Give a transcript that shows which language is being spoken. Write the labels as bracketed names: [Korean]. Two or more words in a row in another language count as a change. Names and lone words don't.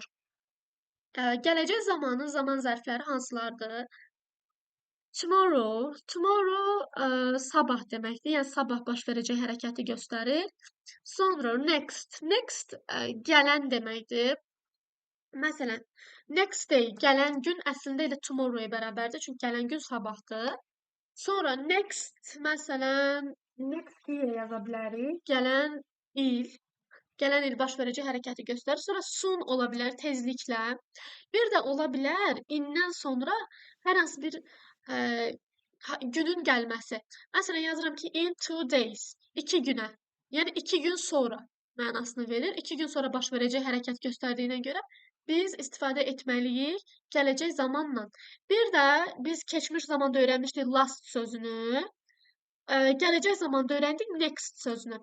[Azerbaijani] Gələcək zamanın zaman zərfləri hansılardır? Tomorrow, sabah deməkdir. Yəni sabah baş verəcək hərəkəti göstərir. Sonra next, gələn deməkdir. Məsələn, [English] next day, [Azerbaijani] gələn gün əslində elə tomorrow-ya bərabərdir, çünki gələn gün sabahdır. Sonra next, məsələn, [English] next year [Azerbaijani] yaza bilərik. Gələn il baş verəcək hərəkəti göstərir. Sonra soon ola bilər, tezliklə. Bir də ola bilər, indən sonra hər hansı bir günün gəlməsi. Məsələn, yazıram ki, [English] in 2 days, 2 günə. [Azerbaijani] Yəni 2 gün sonra mənasını verir. 2 gün sonra baş verəcək hərəkət göstərdiyinə görə biz istifadə etməliyik gələcək zamanla. Bir də biz keçmiş zamanda öyrənmişdik last sözünü. Gələcək zamanda öyrəndik next sözünü.